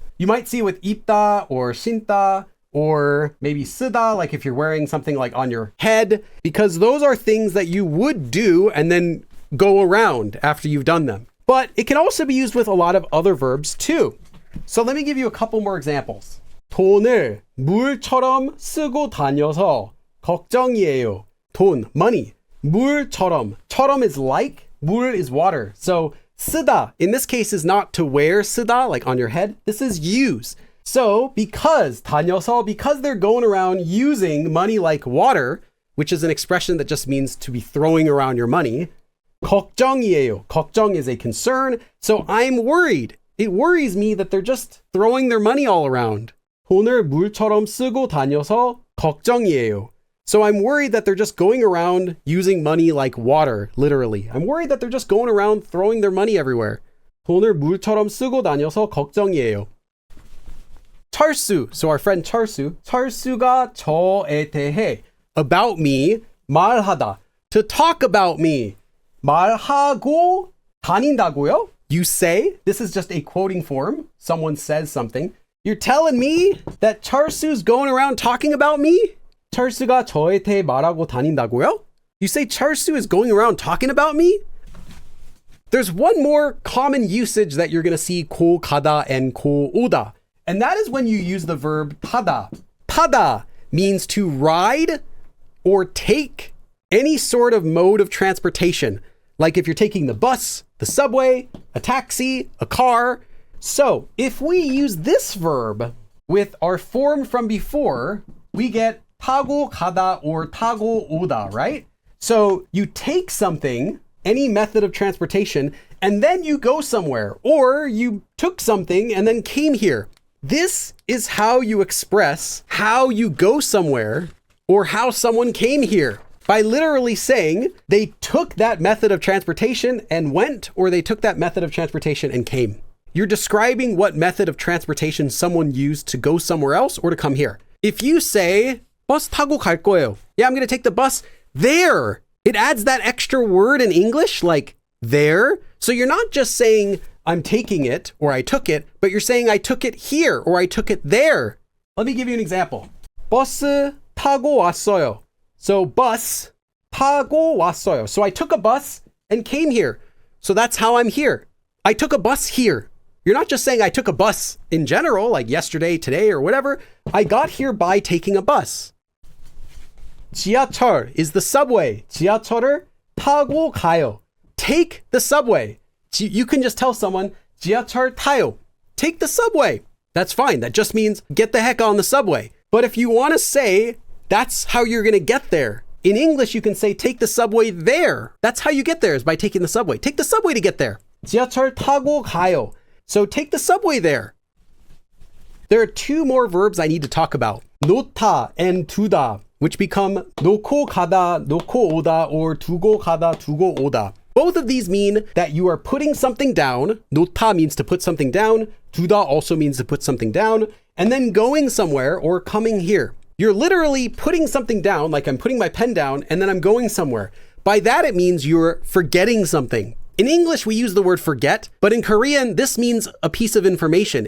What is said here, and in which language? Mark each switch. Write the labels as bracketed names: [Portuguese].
[English] You might see with 입다 or 신다 or maybe 쓰다, like if you're wearing something like on your head, because those are things that you would do and then go around after you've done them. But it can also be used with a lot of other verbs too. So let me give you a couple more examples. [Korean] 돈을 물처럼 쓰고 다녀서 걱정이에요. 돈, money. 물처럼. [English] 처럼 is like, 물 is water. So 쓰다, in this case, is not to wear 쓰다, like on your head. This is use. So because 다녀서, because they're going around using money like water, which is an expression that just means to be throwing around your money, 걱정이에요. 걱정 is a concern. So I'm worried. It worries me that they're just throwing their money all around. [Korean] 돈을 물처럼 쓰고 다녀서 걱정이에요. [English] So I'm worried that they're just going around using money like water, literally. I'm worried that they're just going around throwing their money everywhere. [Korean] 돈을 물처럼 쓰고 다녀서 걱정이에요. [English] 철수, so our friend 철수. [Korean] 철수가 저에 대해, [English] about me, 말하다. To talk about me. [Korean] 말하고 다닌다고요? [English] You say, this is just a quoting form. Someone says something. You're telling me that Charsu's going around talking about me? [Korean] 철수가 저한테 말하고 다닌다고요? [English] You say Charsu is going around talking about me? There's one more common usage that you're going to see 고 가다 and 고 오다. And that is when you use the verb 타다. 타다 means to ride or take any sort of mode of transportation. Like if you're taking the bus, the subway, a taxi, a car. So if we use this verb with our form from before, we get 타고 가다 or 타고 오다, right? So you take something, any method of transportation, and then you go somewhere, or you took something and then came here. This is how you express how you go somewhere or how someone came here, by literally saying they took that method of transportation and went, or they took that method of transportation and came. You're describing what method of transportation someone used to go somewhere else or to come here. If you say [Korean] 버스 타고 갈 거예요. [English] Yeah, I'm going to take the bus there. It adds that extra word in English, like there. So you're not just saying I'm taking it or I took it, but you're saying I took it here or I took it there. Let me give you an example. [Korean] 버스 타고 왔어요. [English] So bus [Korean] 타고 왔어요. [English] So I took a bus and came here. So that's how I'm here. I took a bus here. You're not just saying I took a bus in general, like yesterday, today, or whatever. I got here by taking a bus. 지하철 is the subway. [Korean] 지하철을 타고 가요. [English] Take the subway. You can just tell someone, [Korean] 지하철 타요. [English] Take the subway. That's fine. That just means get the heck on the subway. But if you want to say that's how you're going to get there, in English, you can say take the subway there. That's how you get there, is by taking the subway. Take the subway to get there. [Korean] 지하철 타고 가요. [English] So take the subway there. There are two more verbs I need to talk about. [Korean] 놓다 and 두다, which become 놓고 가다, 놓고 오다, or 두고 가다, 두고 오다. [English] Both of these mean that you are putting something down. 놓다 means to put something down. 두다 also means to put something down. And then going somewhere or coming here. You're literally putting something down, like I'm putting my pen down, and then I'm going somewhere. By that, it means you're forgetting something. In English, we use the word forget, but in Korean, this means a piece of information.